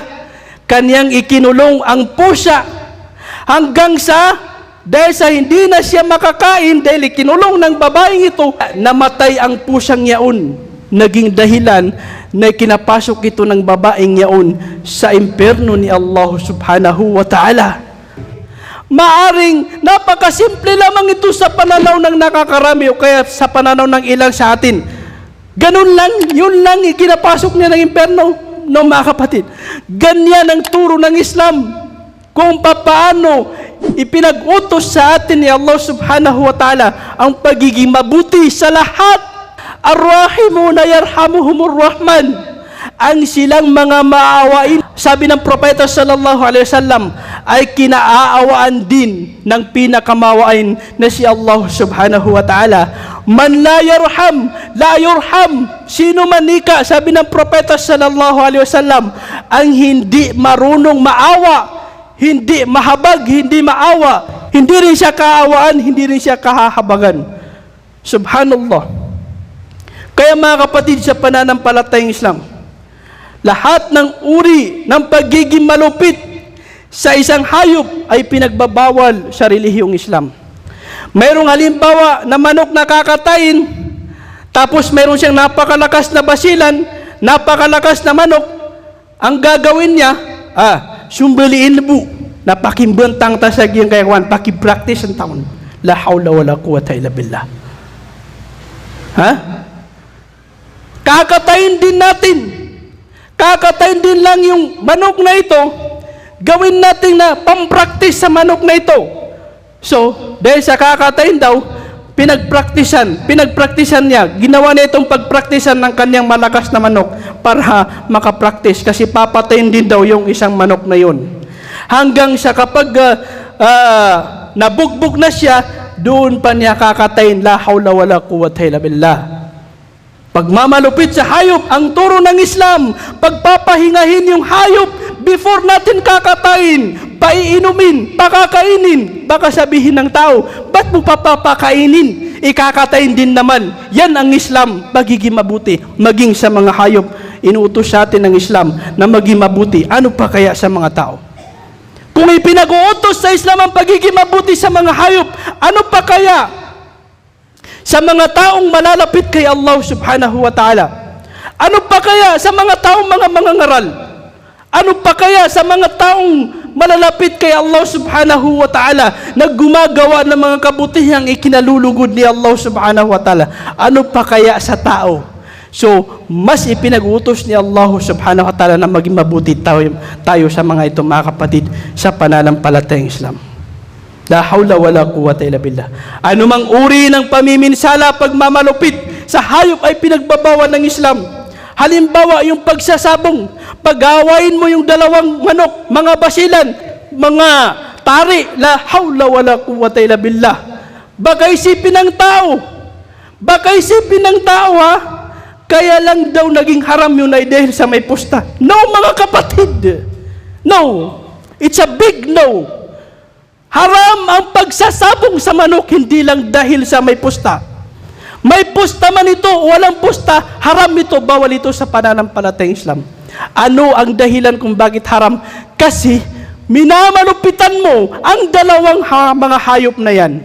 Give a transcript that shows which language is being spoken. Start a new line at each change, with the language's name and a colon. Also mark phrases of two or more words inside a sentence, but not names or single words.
Filipino: Kanyang ikinulong ang pusa hanggang sa, dahil sa hindi na siya makakain, dahil ikinulong ng babaeng ito, namatay ang pusang yaon. Naging dahilan na kinapasok ito ng babaeng yaon sa impyerno ni Allah
Arabic: سبحانه وتعالى.
Filipino: Maaring napakasimple lamang ito sa pananaw ng nakakarami o kaya sa pananaw ng ilan sa atin. Ganun lang, yun lang ikinapasok niya ng impyerno, no, mga kapatid. Ganyan ang turo ng Islam kung paano ipinag-utos sa atin ni Allah
Arabic: سبحانه وتعالى
Filipino: ang pagiging mabuti sa lahat.
Arabic: الراحمون يرحمهم الرحمن.
Filipino: Ang silang mga maawain, sabi ng propeta
Arabic: صلى الله عليه وسلم,
Filipino: ay kinaaawaan din ng pinakamawain na si Allah
Arabic: سبحانه وتعالى. من لا يرحم لا يرحم.
Filipino: Sino man ika, sabi ng propeta
Arabic: صلى الله عليه وسلم,
Filipino: ang hindi marunong maawa, hindi mahabag, hindi maawa, hindi rin siya kaawaan, hindi rin siya kahahabagan. Subhanallah. Kaya, mga kapatid, sa pananampalatayang Islam, lahat ng uri ng pagiging malupit sa isang hayop ay pinagbabawal sa relihiyong Islam. Mayroong halimbawa na manok na kakatayin, tapos mayroon siyang napakalakas na basilan, napakalakas na manok. Ang gagawin niya, sumbaliin bu, napakimbentang tasag yung kayawan, pakipractice ang taon.
Arabic: لا حول ولا قوة إلا بالله.
Filipino: kakatayin din natin. Kakatayin din lang yung manok na ito, gawin natin na pampractice sa manok na ito. So, dahil sa kakatayin daw, pinagpraktisan niya, ginawa niya itong pagpraktisan ng kanyang malakas na manok para makapraktis, kasi papatayin din daw yung isang manok na yun. Hanggang sa kapag nabugbog na siya, doon pa niya kakatayin.
Arabic: لا حول ولا قوة إلا بالله.
Filipino: Pagmamalupit sa hayop, ang turo ng Islam, pagpapahingahin yung hayop before natin kakatayin, paiinumin, pakakainin. Baka sabihin ng tao, ba't mo papapakainin? Ikakatayin din naman. Yan ang Islam, magiging mabuti. Maging sa mga hayop, inuutos sa atin ng Islam na maging mabuti. Ano pa kaya sa mga tao? Kung ipinag-uutos sa Islam ang pagiging mabuti sa mga hayop, ano pa kaya sa mga taong malalapit kay Allah
Arabic: سبحانه وتعالى?
Filipino: Ano pa kaya sa mga taong mga mangangaral? Ano pa kaya sa mga taong malalapit kay Allah
Arabic: سبحانه وتعالى
Filipino: na gumagawa ng mga kabutihang ikinalulugod ni Allah
Arabic: سبحانه وتعالى?
Filipino: Ano pa kaya sa tao? So, mas ipinag-utos ni Allah
Arabic: سبحانه وتعالى
Filipino: na maging mabuti tayo sa mga ito, mga kapatid, sa pananampalatayang Islam.
Arabic: لا حول ولا قوة إلا بالله.
Filipino: Anumang uri ng pamiminsala, pagmamalupit sa hayop ay pinagbabawal ng Islam. Halimbawa, yung pagsasabong, pag-awayin mo yung dalawang manok, mga basilan, mga tari,
Arabic: لا حول ولا قوة إلا بالله.
Filipino: Baka isipin ng tao, ha? Kaya lang daw naging haram yun ay dahil sa may pusta. No, mga kapatid.
English: No. It's a big no.
Filipino: Haram ang pagsasabong sa manok, hindi lang dahil sa may pusta. May pusta man ito, walang pusta, haram ito, bawal ito sa pananampalatayang Islam. Ano ang dahilan kung bakit haram? Kasi minamalupitan mo ang dalawang mga hayop na yan.